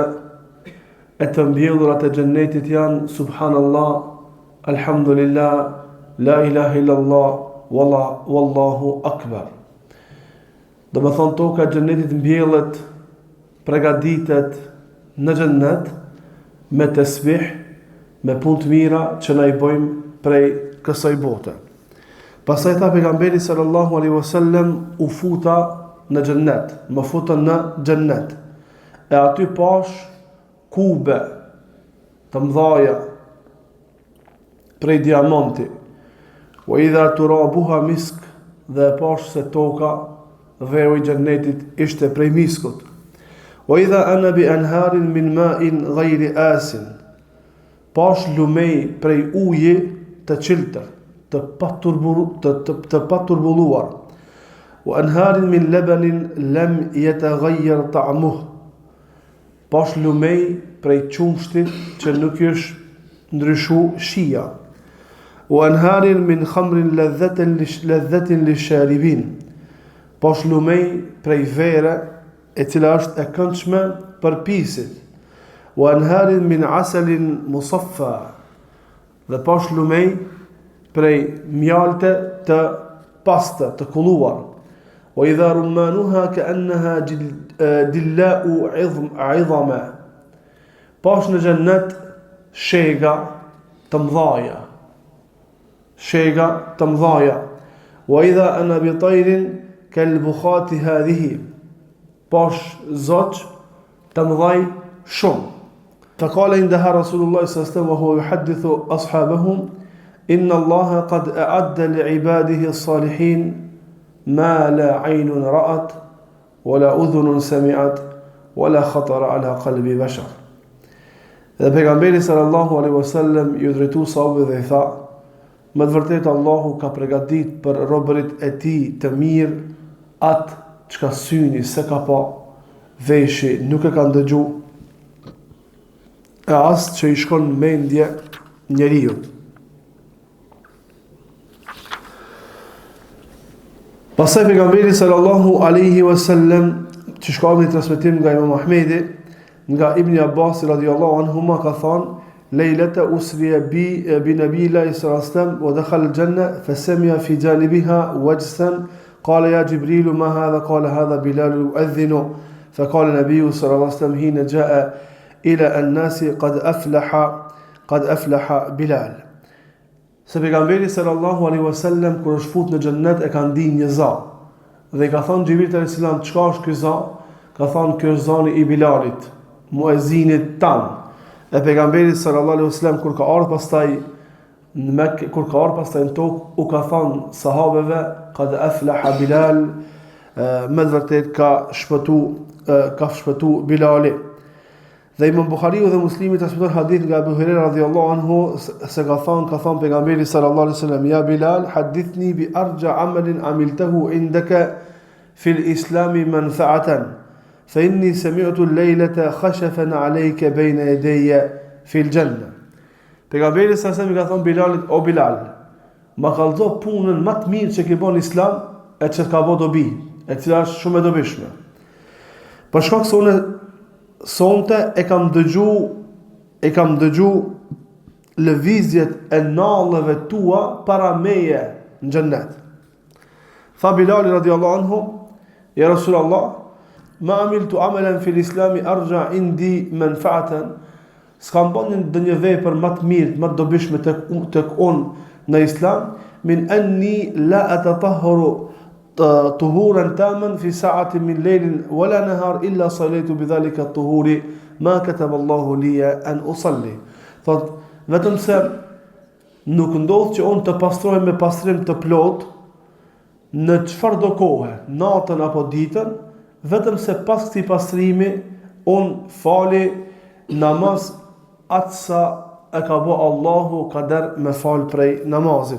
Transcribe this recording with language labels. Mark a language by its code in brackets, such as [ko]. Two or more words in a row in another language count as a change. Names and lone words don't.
[sq] E të mbjellurat e xhennetit janë [ar] سبحان الله، الحمد لله، لا إله إلا الله، والله أكبر." [sq] Do më thonë, toka e xhennetit mbjellet, përgatitet në xhennet me tesbih, me punë të mira që na i bëjmë prej kësaj bote. Pastaj tha pejgamberi [ar] صلى الله عليه وسلم: [sq] "U futa në xhennet, më futën në xhennet. E aty pash kube të mdhaja prej diamanti, [ar] وإذا ترابها مسك, [sq] dhe pash se toka dheu i xhennetit ishte prej miskut, [ar] وإذا أنا بأنهار من ماء غير آسن, [sq] pash lumej prej uji të qiltër, të paturbulluar, [ar] وأنهار من لبن لم يتغير طعمه, [sq] pash lumej prej qumshtit që nuk është ndryshu shija, [ar] وأنهار من خمر لذة للشاربين, [sq] pash lumej prej vere e cila është e këndshme për pisit, [ar] وأنهار من عسل مصفى, [sq] dhe pash lumej prej mjalte të pasta, të kulluar, [ar] وإذا رمانها كأنها دلاء عظام, [sq] pash në xhennet shega të mëdhaja, [ar] وإذا أنا بطير كالبخت هذه, [sq] pash zoq të mëdhaj shumë. [ar] فقال عندها رسول الله صلى الله عليه وسلم وهو يحدث أصحابه: إن الله قد أعد لعباده الصالحين ما لا عين رأت ولا أذن سمعت ولا خطر على قلب بشر. [sq] Dhe pejgamberi [ar] صلى الله عليه وسلم [sq] ju drejtu sahabëve dhe i tha: "Me të vërtetë Allahu ka përgatitur për robërit e tij të mirë atë çka syni s'e ka pa, veshi nuk e ka ndëgju, e as që i shkon mendje njeriu." Pastaj pejgamberi [ar] صلى الله عليه وسلم, [sq] që shkon në transmetim nga Imam Ahmedi, nga Ibn [ar] Abbas رضي الله عنهما, [sq] ka thënë: [ar] "ليلة أسري بنبي الله صلى الله عليه وسلم ودخل الجنة فسمع في جانبها وجسا قال يا جبريل ما هذا قال هذا بلال يؤذن فقال النبي صلى الله عليه وسلم حين جاء إلى الناس قد أفلح بلال." [sq] se pejgamberi [ar] صلى الله عليه وسلم [sq] kur është fut në xhennet e ka ndinë një za. Dhe i ka thënë Xhibril [ar] عليه السلام, [sq] çka është ky za? Ka thënë, ky është zani i Bilalit, muezinit tan. E pejgamberi [ar] صلى الله عليه وسلم [sq] kur ka ardhur pastaj në Mekë, kur ka ardhur pastaj në tokë, u ka thënë sahabeve, [ar] قد أفلح بلال, [sq] me vërtet ka shpëtu Bilali. Dhe Imam Buhariu dhe Muslimi transmeton hadith nga Abu Huraira [ar] رضي الله عنه [sq] se ka thënë pejgamberi [ar] صلى الله عليه وسلم يا بلال حدثني بأرجى عمل عملته عندك في الإسلام منفعة فإني سمعت الليلة خشفا عليك بين يدي في الجنة. [sq] Pejgamberi [ar] صلى الله عليه وسلم [sq] ka thënë Bilalit, o Bilal, ma kallëzo punën më të mirë që ke bën Islam e që ka bë dobi, e cila është shumë e dobishme. Për shkak se unë sonte e kam dëgju lëvizjet e nallëve tua para meje në xhennet. Tha Bilali [ar] رضي الله عنه يا رسول الله ما عملت عملا في الإسلام أرجى عندي منفعة, [sq] s'kam bën një vepër më të mirë, më të dobishme tek unë në Islam, [ar] من أني لا أتطهر طهورا تاما في ساعة من ليل ولا نهار إلا صليت بذلك الطهور ما كتب الله لي أن أصلي. [sq] Thot, vetëm se nuk ndodh që unë të pastrohem me pastrim të plot në çfarëdo kohe, natën apo ditën, vetëm se pas këtij pastrimi unë fali namaz atë sa e ka bë Allahu kader me fal prej namazit.